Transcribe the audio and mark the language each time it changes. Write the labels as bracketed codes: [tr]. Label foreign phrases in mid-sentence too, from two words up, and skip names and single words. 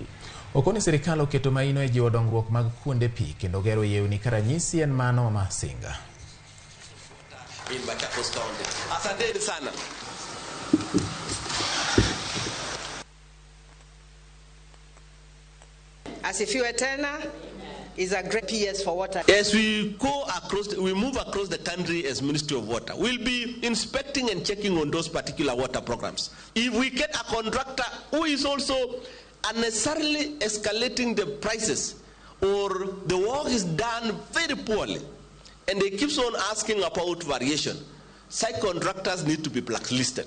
[luo] Okoni sirikal oketo maino e jiwo dongruok mag kuonde pi kendo gero yewni ka ranyisi en mano ma Singa. [en] In Machakos County. [sw] Asante sana. [en] Asifiwe tena is a great PS for water. As we go across, we move across the country as Ministry of Water, we'll be inspecting and checking on those particular water programs. If we get a contractor who is also unnecessarily escalating the prices, or the work is done very poorly, and they keep on asking about variation, site contractors need to be blacklisted.